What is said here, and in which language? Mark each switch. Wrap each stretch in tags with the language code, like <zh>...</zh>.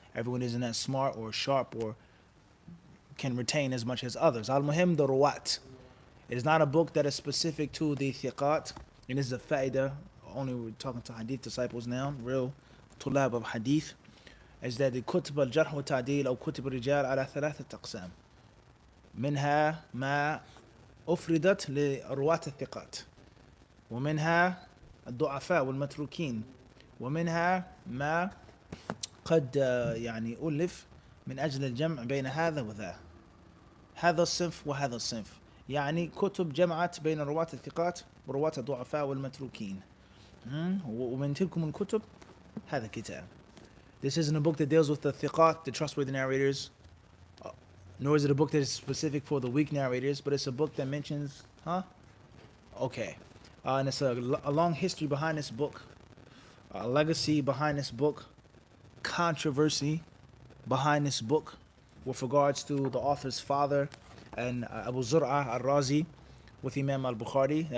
<en>Everyone isn't as smart or sharp or can retain as much as others. Al-Muhim, the Ruwat. It is not a book that is specific to the thiqat, and this is a fa'idah, only we're talking to hadith disciples now, real tulab of hadith, is that the kutub al-jarh wa ta'dil or kutub al-rijal</en> <ar>ala thalathat aqsam. منها ما أفردت لرواة الثقات ومنها الضعفاء والمتروكين ومنها ما قد يعني ألف من أجل الجمع بين هذا وذا. هذا الصنف وهذا الصنف، يعني كتب جمعت بين رواة الثقات ورواة الضعفاء والمتروكين. ومن تلكم الكتب هذا كتاب.</ar> <en>This isn't a book that deals with the thiqat, the trustworthy narrators, nor is it a book that is specific for the weak narrators, but it's a book that mentions, Okay. And it's a long history behind this book, a legacy behind this book, controversy behind this book with regards to the author's father and Abu Zur'a al-Razi with Imam al-Bukhari.</en>